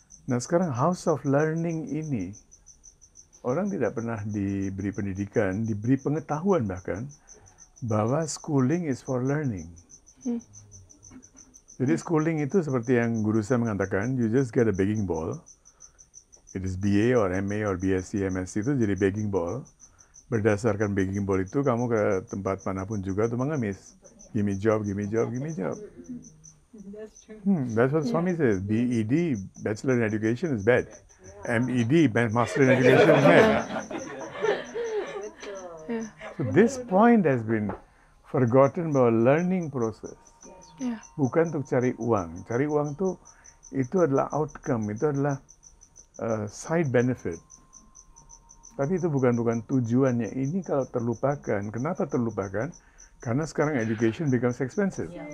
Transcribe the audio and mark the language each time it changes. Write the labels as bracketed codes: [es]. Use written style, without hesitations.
[id] Nah sekarang house of learning ini orang tidak pernah diberi pendidikan, diberi pengetahuan bahkan bahwa [en] schooling is for learning. [id] Jadi schooling itu seperti yang guru saya mengatakan, [en] you just get a begging ball. It is BA or MA or BSc, MSc [id] itu jadi [en] begging ball. [id] Berdasarkan begging ball itu kamu ke tempat manapun juga tuh mengemis. [en] Give me job, give me job, give me job. That's what Swami says. BEd, Bachelor in Education, is bad. MEd, Master in Education, is bad. So this point has been forgotten bahwa learning process. [id] Bukan untuk cari uang. Cari uang tuh itu adalah outcome, itu adalah side benefit. Tapi itu bukan tujuannya. Ini kalau terlupakan, kenapa terlupakan? Karena sekarang [en] education becomes expensive.